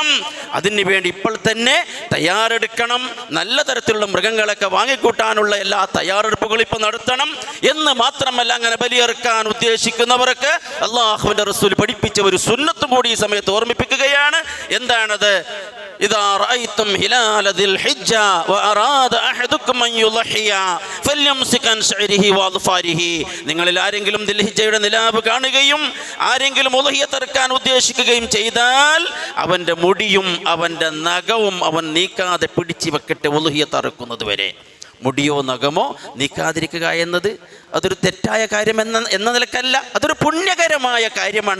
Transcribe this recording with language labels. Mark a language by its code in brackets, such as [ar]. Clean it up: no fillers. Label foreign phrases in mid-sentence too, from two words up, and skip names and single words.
[ml] അതിനു വേണ്ടി ഇപ്പോൾ തന്നെ തയ്യാറെടുക്കണം. നല്ല തരത്തിലുള്ള മൃഗങ്ങളൊക്കെ വാങ്ങിക്കൂട്ടാനുള്ള എല്ലാ തയ്യാറെടുപ്പുകളും ഇപ്പോൾ നടത്തണം എന്ന് മാത്രമല്ല, അങ്ങനെ ബലിയർക്കാൻ ഉദ്ദേശിക്കുന്നവർക്ക് അല്ലാഹുവിൻ്റെ റസൂൽ പഠിപ്പിച്ച ഒരു സുന്നത്തും കൂടി ഈ സമയത്ത് ഓർമ്മിപ്പിക്കുകയാണ്. എന്താണത്? [ar] إذا رأيتم هلال ذي الحجة وأراد أحدكم أن يضحي فليمسك عن شعره وأظفاره. [ml] നിങ്ങളിൽ ആരെങ്കിലും ദിൽഹിജ്ജയുടെ നിലാവ് കാണുകയും ആരെങ്കിലും ഉളഹിയത്ത് അറുക്കാൻ ഉദ്ദേശിക്കുകയും ചെയ്താൽ അവൻ്റെ മുടിയും അവൻ്റെ നഖവും അവൻ നീക്കാതെ പിടിച്ചു വെക്കട്ടെ ഉളഹിയത്ത് അറുക്കുന്നത് വരെ. മുടിയോ നഖമോ നീക്കാതിരിക്കുക എന്നത് അതൊരു തെറ്റായ കാര്യം എന്ന നിലക്കല്ല, അതൊരു പുണ്യകരമായ കാര്യമാണ്.